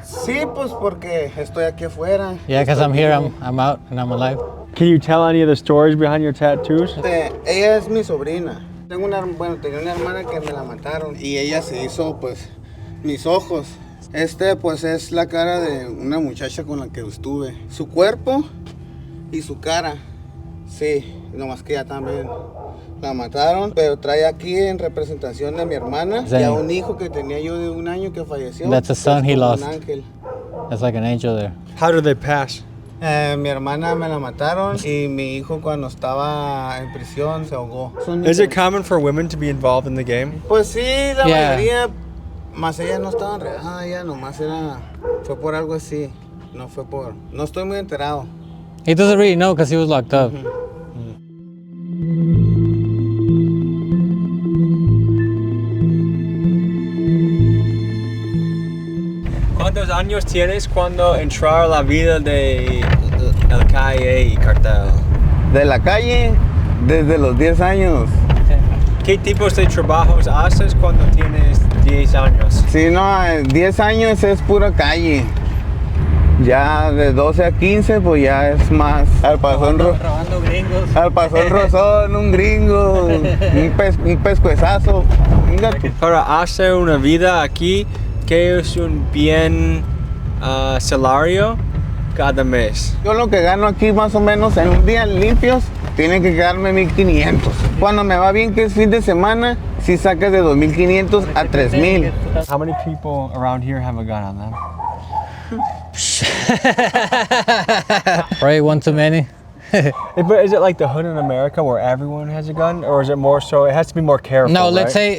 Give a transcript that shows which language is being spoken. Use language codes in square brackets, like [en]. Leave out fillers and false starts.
[es] Sí, pues porque estoy aquí afuera. [en] Yeah, because I'm here, I'm out, and I'm alive. Can you tell any of the stories behind your tattoos? [es] Ella es mi sobrina. Tenía una hermana que me la mataron y ella se hizo, pues, mis ojos. Pues es la cara de una muchacha con la que estuve. Su cuerpo y su cara, sí, nomás que ella también la mataron, pero trae aquí en representación de mi hermana y a un hijo que tenía yo de 1 año que falleció. [en] That's a son he lost. [es] Un ángel. [en] That's like an angel there. How did they pass? [es] Mi hermana me la mataron y mi hijo cuando estaba en prisión se ahogó. [en] Is it common for women to be involved in the game? [es] Pues sí, la mayoría, más ella no estaba enredada, ella nomás fue por algo así, no estoy muy enterado. [en] He doesn't really know because he was locked up. [es] ¿Cuántos años tienes cuando entrar a la vida de el calle y cartel? De la calle, desde los 10 años. ¿Qué tipos de trabajos haces cuando tienes 10 años? Sí, no, 10 años es pura calle. Ya de 12 a 15, pues ya es más. Al pasón, Robando gringos. al pasón rosón, un gringo, un pescuezazo. Un gato. Para hacer una vida aquí, ¿qué es un bien salario cada mes? Yo lo que gano aquí más o menos en un día limpios, tiene que quedarme 1,500. Cuando me va bien, que es fin de semana, si sacas de 2,500 a 3,000. [en] How many people around here have a gun on them? Probably one too many. But is it like the hood in America where everyone has a gun, or is it more so? It has to be more careful. No, let's right?